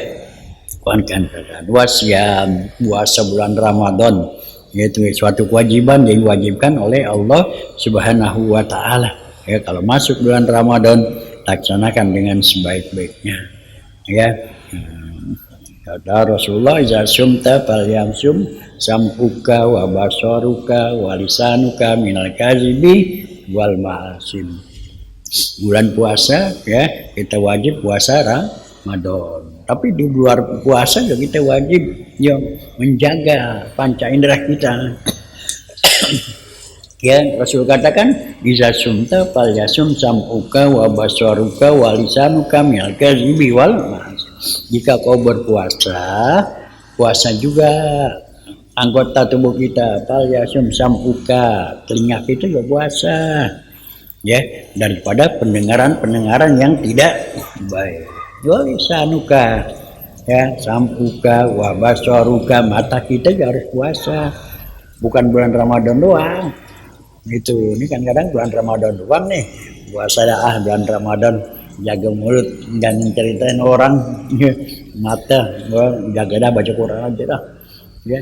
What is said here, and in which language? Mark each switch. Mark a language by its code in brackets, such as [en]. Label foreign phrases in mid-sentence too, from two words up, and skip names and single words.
[id] Keluarkan wasiam, puasa bulan Ramadan, yaitu suatu kewajiban yang diwajibkan oleh Allah [ar] سبحانه وتعالى, [id] ya. Kalau masuk bulan Ramadan laksanakan dengan sebaik-baiknya, ya. Kata Rasulullah, [ar] "إذا صمت فليصم سمعك وبصرك ولسانك من الكذب والمآثم." [id] Bulan puasa, ya, kita wajib puasa Ramadan. Tapi di luar puasa juga kita wajib, ya, menjaga panca indera kita. Ya, Rasul katakan, [ar] "إذا صمت فليصم سمعك وبصرك ولسانك من الكذب والمآثم." [id] Jika kau berpuasa, puasa juga anggota tubuh kita. [ar] فليصم سمعك, [id] telinga kita juga puasa, ya, daripada pendengaran yang tidak baik. [ar] لسانك, ya, سمعك وبصرك, [id] mata kita juga harus puasa. Bukan bulan Ramadan doang. Gitu. Ini kan kadang bulan Ramadan doang nih. Puasa bulan Ramadan, jaga mulut, jangan ceritain orang. Mata, jaga dah, baca Quran aja dah. Ya.